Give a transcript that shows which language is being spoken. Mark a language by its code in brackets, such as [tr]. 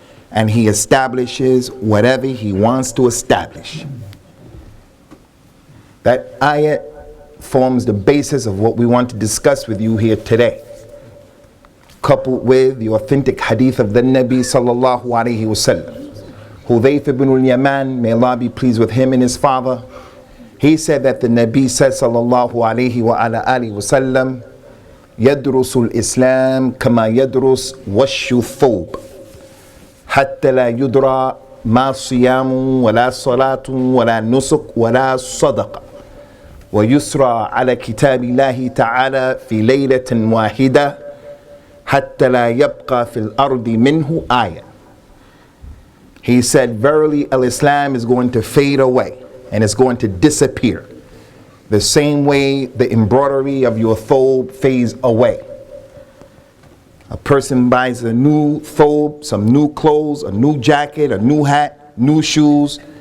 [en] And He establishes whatever He wants to establish. That ayat forms the basis of what we want to discuss with you here today, coupled with the authentic hadith of the Nabi sallallahu alayhi wasallam. Hudayf ibn al-Yaman, may Allah be pleased with him and his father, he said that the Nabi said sallallahu alayhi wa ala alihi wasallam, [ar] يدرس الإسلام كما يدرس وش الثوب حتى لا يدرى ما صيام ولا صلاة ولا نسك ولا صدقة ويسرى على كتاب الله تعالى في ليلة واحدة حتى لا يبقى في الأرض منه آية. [en] He said, verily al-Islam is going to fade away and it's going to disappear. The same way the embroidery of your thobe fades away. A person buys a new thobe, some new clothes, a new jacket, a new hat, new shoes.